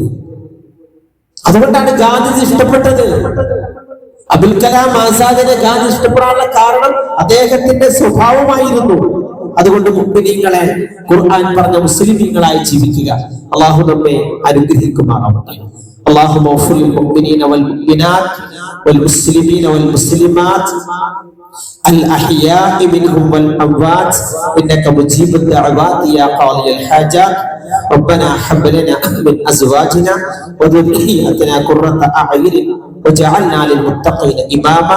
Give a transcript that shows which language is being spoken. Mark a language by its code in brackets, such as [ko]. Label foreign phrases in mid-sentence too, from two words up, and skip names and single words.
[ml] അതുകൊണ്ടാണ് ഗാന്ധിജി ഇഷ്ടപ്പെട്ടത്. അബുൽ കലാം ആസാദിനെ ഗാന്ധി ഇഷ്ടപ്പെടാനുള്ള കാരണം അദ്ദേഹത്തിന്റെ സ്വഭാവമായിരുന്നു. അതുകൊണ്ട് മുഅ്മിനീങ്ങളെ, ഖുർആൻ പറഞ്ഞ മുസ്ലിമീങ്ങളായി ജീവിക്കുക. അല്ലാഹു നമ്മെ അനുഗ്രഹിക്കുമാറാവട്ടെ. [ar] اللهم اغفر للمؤمنين والمؤمنات والمسلمين والمسلمات الأحياء منهم والأموات إنك مجيب الدعوات يا قاضي الحاجات. ربنا هب لنا من أزواجنا وذرياتنا قرة أعين وجعلنا للمتقين إماما.